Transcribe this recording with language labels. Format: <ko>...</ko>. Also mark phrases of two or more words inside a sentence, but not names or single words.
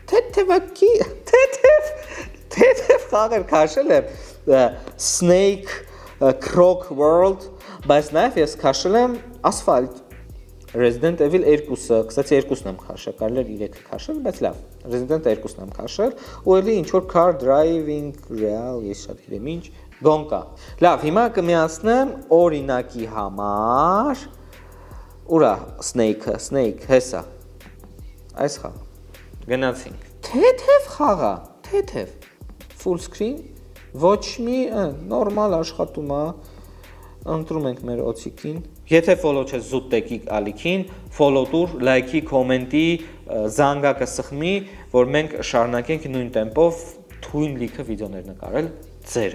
<hy>թեթև խաղեր քաշել եմ Snake, Croc World, բայց նաև ես քաշել եմ Asphalt, Resident Evil 2-ը, կստացի 2-ն եմ քաշել, կարելի է 3-ը քաշել, բայց լավ, Resident 2-ն եմ քաշել, ու էլի ինչ որ Car Driving Real, ես շատ գիտեմ ինչ, գոնկա։ Լավ, հիմա կմիացնեմ օրինակի համար, ուրա Snake-ը, Snake, հեսա, այս խաղ, գնացինք, թեթև խաղա, թեթև,</hy> <en>full screen,</en> <hy>ոչ մի նորմալ աշխատում է, ընտրում ենք մեր օցիկին, եթե follow չես զուտ տեկի ալիքին, follow տուր, լայքի, կոմենտի, զանգակը սխմի, որ մենք շարունակենք նույն տեմպով թույն լիքը վիդեոներ նկարել ձեր</hy>